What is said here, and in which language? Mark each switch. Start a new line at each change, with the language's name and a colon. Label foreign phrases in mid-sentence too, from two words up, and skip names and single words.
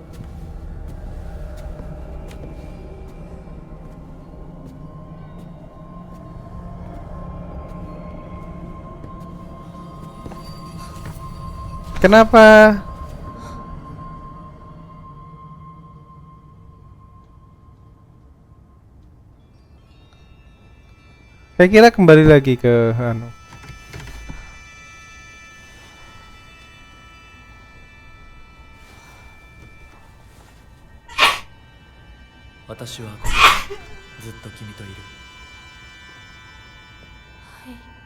Indonesian: Kenapa? Saya kira kembali lagi ke anu.
Japanese: 私はここでずっと君といる。はい。